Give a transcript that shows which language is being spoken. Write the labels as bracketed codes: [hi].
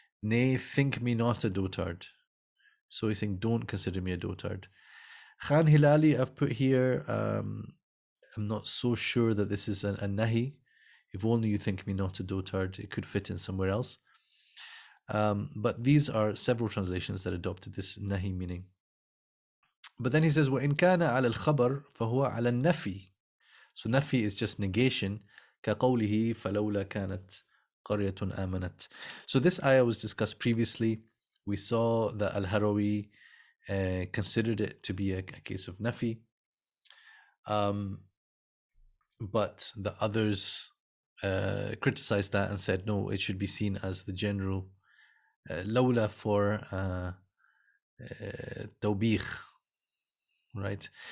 [en] Nay, think me not a dotard. So he's saying, don't consider me a dotard. Khan Hilali, I've put here, I'm not so sure that this is a nahi. If only you think me not a dotard, it could fit in somewhere else. But these are several translations that adopted this nahi meaning. But then he says, [ar] وَإِنْ كَانَ عَلَى الْخَبَرِ فَهُوَ عَلَى النَّفِي. [en] So nafi is just negation. [ar] كَقَوْلِهِ فَلَوْلَا كَانَتْ قَرْيَةٌ آمَنَتْ. [en] So this ayah was discussed previously. We saw that Al-Harawi considered it to be a case of nafi. But the others criticized that and said, no, it should be seen as the general lawla for tawbih, right?